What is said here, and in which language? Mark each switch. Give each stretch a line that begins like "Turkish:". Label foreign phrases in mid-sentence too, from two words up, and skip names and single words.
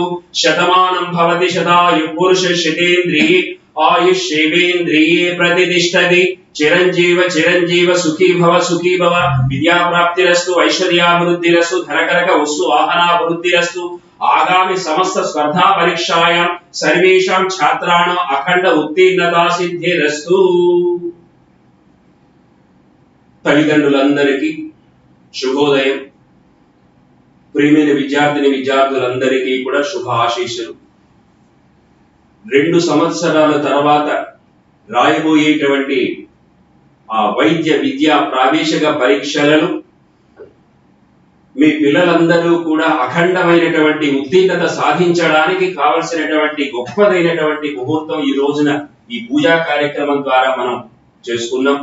Sanskrit: शतमानं भवति शतायुः पुरुष शतेन्द्रिये आयुष्येवेन्द्रिये प्रतिष्ठति। चिरंजीव चिरंजीव सुखी भव विद्या प्राप्तिरस्तु ऐश्वर्याभिवृद्धिरस्तु धनकनक वस्तु वाहनाभिवृद्धिरस्तु। आगामी समस्त स्पर्धा परीक्षायां सर्वेषां छात्राणां अखंड उत्तीर्णता सिद्धिरस्तु।
Telugu: తల్లిదండ్రులందరికీ శుభోదయం. ప్రియమైన విద్యార్థిని విద్యార్థులందరికీ కూడా శుభ ఆశీస్సులు. 2 సంవత్సరాల తర్వాత రాయబోయేటువంటి ఆ వైద్య విద్యా ప్రవేశిక పరీక్షలను మీ పిల్లలందరూ కూడా అఖండమైనటువంటి ఉత్తీర్ణత సాధించడానికి కావలసినటువంటి గొప్పదైనటువంటి ముహూర్తం ఈ రోజున ఈ పూజా కార్యక్రమం ద్వారా మనం చేసుకున్నాం.